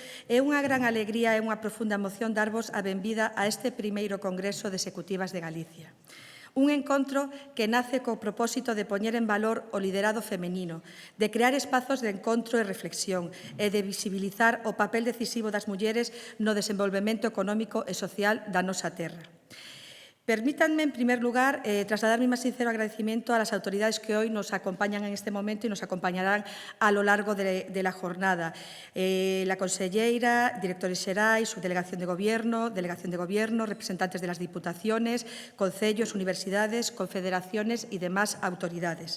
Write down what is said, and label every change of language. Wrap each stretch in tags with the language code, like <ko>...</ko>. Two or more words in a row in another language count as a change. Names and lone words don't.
<gl>É unha gran alegría e unha profunda emoción darvos a benvida a este primeiro Congreso de Executivas de Galicia. Un encontro que nace co propósito de poñer en valor o liderado femenino, de crear espazos de encontro e reflexión e de visibilizar o papel decisivo das mulleres no desenvolvemento económico e social da nosa terra.</gl> <es>Permítanme, en primer lugar, trasladar mi más sincero agradecimiento a las autoridades que hoy nos acompañan en este momento y nos acompañarán a lo largo de la jornada. La conselleira,</es> <gl>directores xerais,</gl> <es>subdelegación de Gobierno, delegación de Gobierno, representantes de las diputaciones, concellos, universidades, confederaciones y demás autoridades.</es>